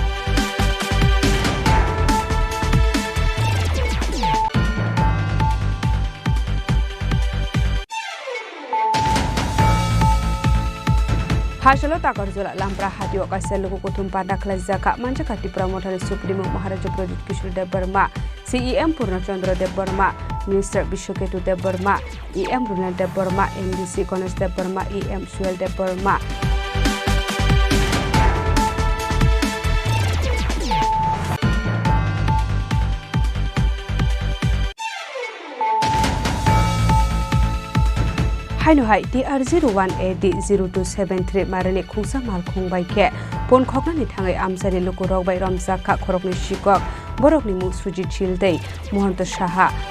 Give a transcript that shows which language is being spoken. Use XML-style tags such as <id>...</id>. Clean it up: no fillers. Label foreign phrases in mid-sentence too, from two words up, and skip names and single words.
<trp>हासलो ताकरजला लामप्रा हातियो कासेलको कुथुम पाडाखला जाका मानजाका त्रिपुरा मोठाले सुप्रिमो महाराज प्रदीप किशोर देव वर्मा सीईएम पूर्णचंद्र देव वर्मा मिनिस्टर विश्वकेतु देव वर्मा ईएम रुनल देव वर्मा एमडीसी गणेश देव वर्मा ईएम सुएल देव वर्मा हाइनो हाइ TR01AD0273 मारने खुंसा मालखुं बाइके पन खगनानि थाङै आमसारि लुकुरक बाय रमजाखा खरकनि शिकक बरकनि मुं सुजित छिलदै महन्त साहा</trp>